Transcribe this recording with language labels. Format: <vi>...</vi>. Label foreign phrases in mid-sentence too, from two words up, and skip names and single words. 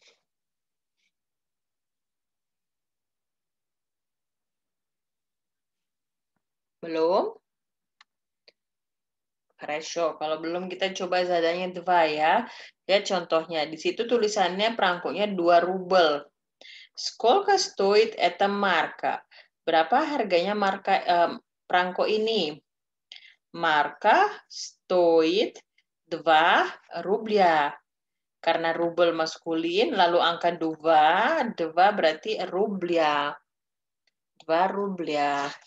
<id>Belum? Ratio. Kalau belum, kita coba</id> <ru>задание два</ru> <id>ya. Ya, contohnya. Di situ tulisannya perangkonya 2 rubel.</id> <ru>Сколько стоит эта marka?</ru> <id>Berapa harganya perangko ini?</id> <ru>Марка стоит 2 рубля.</ru> <id>Karena rubel maskulin, lalu angka 2 berarti rubля. 2 rubля.</id>